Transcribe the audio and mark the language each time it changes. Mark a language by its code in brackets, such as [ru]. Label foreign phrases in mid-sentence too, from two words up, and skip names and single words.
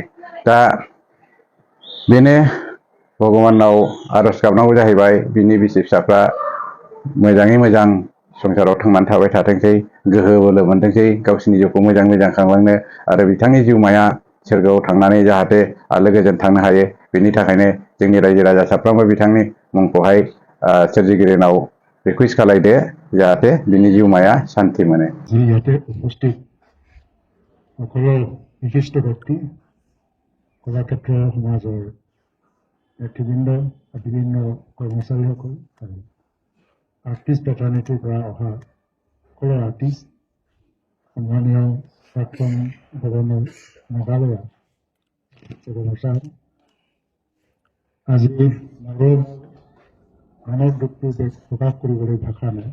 [brx] दा बेनो भगबानाव आर'ज गाबनांगौ जाहैबाय बिनि बिसि फिसाफ्रा मोजाङै मोजां संसाराव थांनानै थाबाय थाथोंसै, गोहो बोलो मोनथोंसै, गावसिनि जिउखौ मोजां मोजां खांलांनो आरो बिथांनि जिउमाया सोरगोआव थांनानै जाहाथे आलो गोजोन थांनो हायो बेनि थाखायनो जोंनि रायजो राजा साफ्रोमबो बिथांनि मुंखौहाय सोरजिगिरिनाव रिकुवेस्ट खालायदो जाहाथे बिनि जिउमाया शान्ति मोनो। [as] যি ইয়াতে উপস্থিত সকলো বিশিষ্ট ব্যক্তি কলাক্ষেত্ৰ সমাজৰ নেতৃবৃন্দ বিভিন্ন কৰ্মচাৰীসকল আৰু [en] artist fraternity [as] পৰা অহা সকলো আৰ্টিষ্ট, সন্মানীয় প্ৰাক্তন গভৰ্ণৰ মেঘালয়া গভৰ্ণৰ চাহাব, আজি মোৰো মনৰ দুখটো প্ৰকাশ কৰিবলৈ ভাষা নাই।